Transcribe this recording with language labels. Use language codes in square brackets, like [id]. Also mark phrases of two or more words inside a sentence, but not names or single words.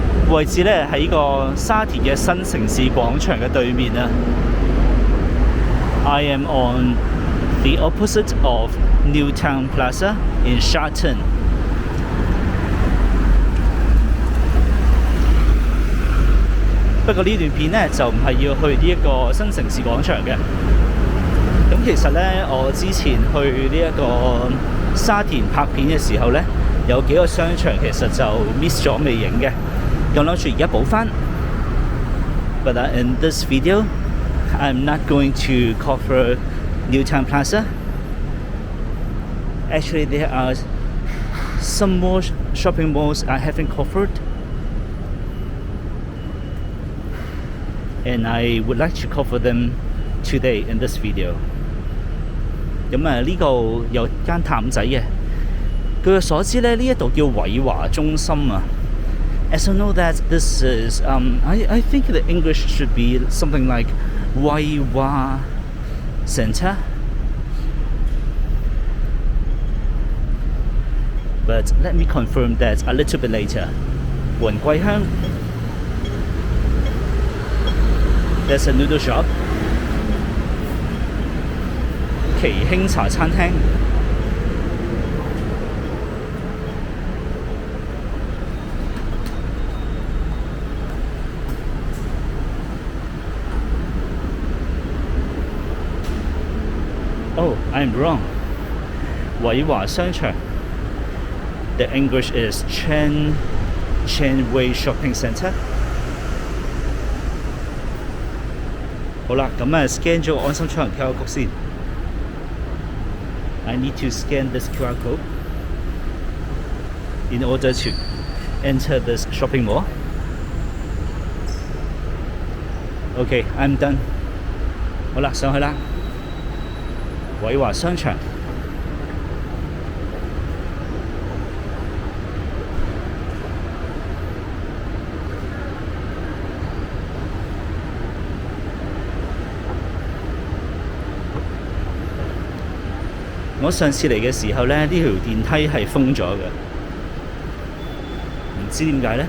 [yue] 位置咧喺個沙田嘅新城市廣場嘅對面啊。 [en] I am on the opposite of Newtown Plaza in Sharton。 [yue] 不過呢段片咧就唔係要去呢一個新城市廣場嘅。咁其實咧，我之前去呢一個沙田拍片嘅時候咧，有幾個商場其實就 miss 咗未影嘅。咁諗住而家補翻。 [en] But in this video, I'm not going to cover Newtown Plaza. Actually, there are some more shopping malls I haven't covered, and I would like to cover them today in this video. [yue] 咁啊，呢度有間譚仔嘅，據我所知咧，呢一度叫偉華中心啊。 [en] As I know that this is, I think the English should be something like 偉華 Center. But let me confirm that a little bit later. 雲桂香 There's a noodle shop. 奇興茶餐廳。Oh, I'm wrong. 偉華商場。The English is Chanway Shopping Centre。 [yue] 好啦，咁啊 scan 咗安心出行 QR code 先。 [en] I need to scan this QR code in order to enter this shopping mall. Okay, I'm done. [yue] 好啦，上去啦。偉華商場。我上次嚟嘅時候咧，呢條電梯係封咗嘅，唔知點解咧？